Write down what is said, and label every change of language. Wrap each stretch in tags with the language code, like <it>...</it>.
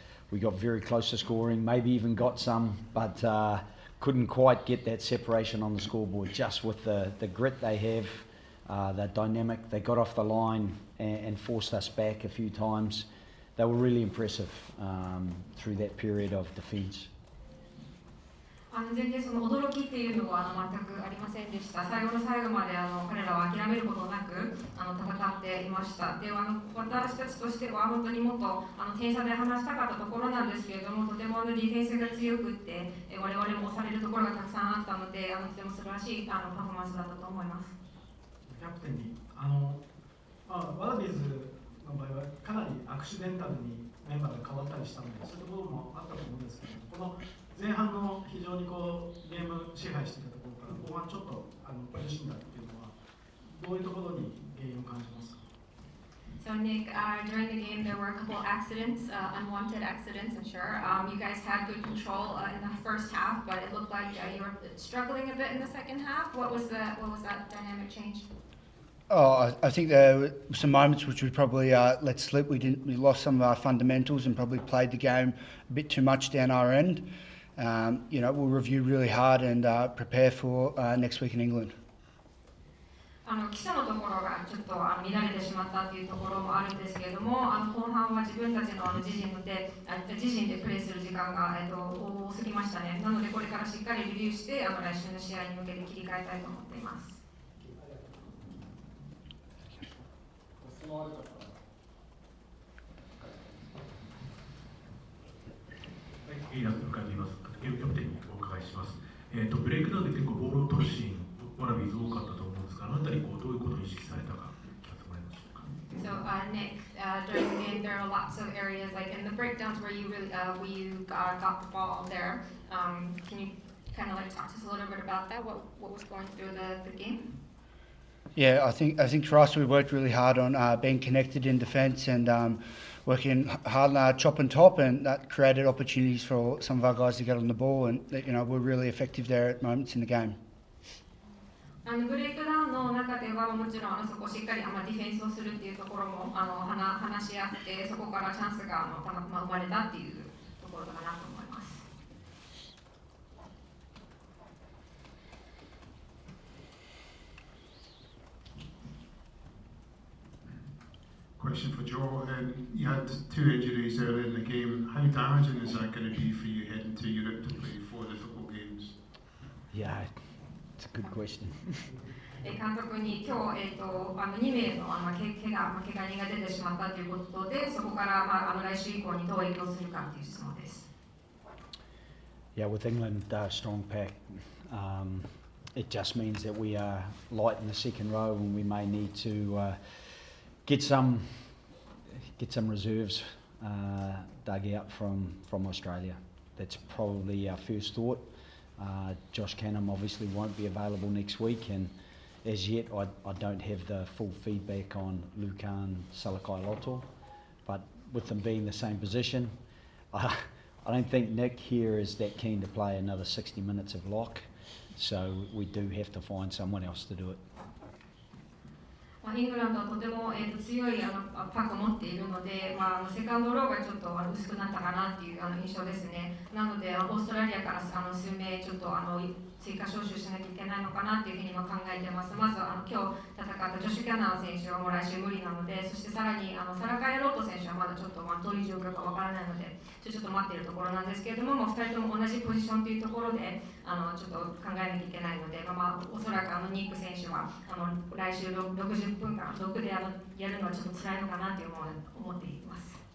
<en>We got very close to scoring, maybe even got some, but couldn't quite get that separation on the scoreboard. Just with the grit they have, they're dynamic. They got off the line and forced us back a few times. They were really impressive through that period of defence.</en> <ja>全然その驚きっていうのは全くありませんでした。最後の最後まで彼らは諦めることなく戦っていました。で私たちとしては本当にもっと点差で話したかったところなんですけれども、とてもディフェンスが強くって、我々も押されるところがたくさんあったので、とても素晴らしいパフォーマンスだったと思います。キャプテンにワラビーズの場合はかなりアクシデンタルにメンバーが変わったりしたので、そういうところもあったと思うんですけど、この前半の非常にゲーム支配していたところから後半ちょっと苦しんだっていうのはどういうところに原因を感じますか？</ja> <en>So Nick, during the game there were a couple accidents, unwanted accidents, I'm sure. You guys had good control in the first half, but it looked like you were struggling a bit in the second half. What was that dynamic change? I think there were some moments which we probably let slip. We lost some of our fundamentals and probably played the game a bit too much down our end. We'll review really hard and prepare for next week in England.</en> <ja>基礎のところがちょっと乱れてしまったというところもあるんですけれども、後半は自分たちの自陣でプレーする時間が多すぎましたね。なのでこれからしっかりレビューして来週の試合に向けて切り替えたいと思っています。いいなと感じます。キャプテンにお伺いします。ブレイクダウンで結構ボールを取るシーン、ワラビーズ多かったと思うんですが、あのあたりどういうことを意識されたか聞かせてもらえましょうか。</ja> <en>So Nick, during the game there are lots of areas like in the breakdowns where you really got the ball there. Can you kind of like talk to us a little bit about that? What was going through the game? Yeah, I think for us we worked really hard on being connected in defence and working hard on our chop and top, and that created opportunities for some of our guys to get on the ball, and we're really effective there at moments in the game.</en> <ja>ブレイクダウンの中ではもちろんそこをしっかりディフェンスをするっていうところも話し合って、そこからチャンスが生まれたっていうところかなと思います。</ja> <en>Question for Joe. You had 2 injuries early in the game. How damaging is that going to be for you heading to Europe to play 4 difficult games? Yeah, it's a good question.</en> <ja>監督に今日、2名の怪我人が出てしまったということで、そこから来週以降にどう影響するかという質問です。</ja> <en>Yeah, with England strong pack, it just means that we are light in the second row, and we may need to get some reserves dug out from Australia. That's probably our first thought. Josh Canham obviously won't be available next week, and as yet I don't have the full feedback on Lukan Salakai-Loto, but with them being the same position, I don't think Nick here is that keen to play another 60 minutes of lock, so we do have to find someone else to do it.</en> <ja>イングランドはとても強いパックを持っているので、セカンドローがちょっと薄くなったかなっていう印象ですね。なのでオーストラリアから数名ちょっと追加招集しなきゃいけないのかなっていうふうに今考えています。まず今日戦ったジョシュ・キャナー選手はもう来週無理なので、そしてさらにサラカイ・ロート選手はまだちょっとどういう状況かわからないのでちょっと待っているところなんですけれども、2人とも同じポジションというところでちょっと考えなきゃいけないので、おそらくニック選手は来週60分間6でやるのはちょっと辛いのかなと思っています。</ja>